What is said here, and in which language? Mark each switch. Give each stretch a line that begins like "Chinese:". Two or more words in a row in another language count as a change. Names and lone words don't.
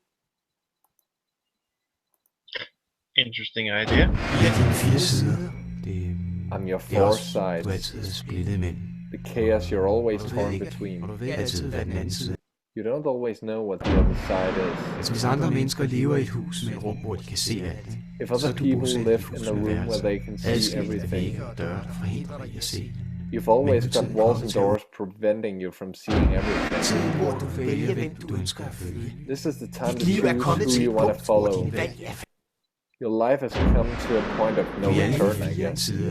English: Interesting idea. I'm your foresight. The chaos you're always torn between. You don't always know what the other side is.
Danish: Hvis andre mennesker lever i et hus med et rum, hvor de kan se alt,
English: If other people live in a room where they can see everything, you've always got walls and doors preventing you from seeing everything. This is the time to choose who you want to follow. Your life has come to a point of no return, I guess.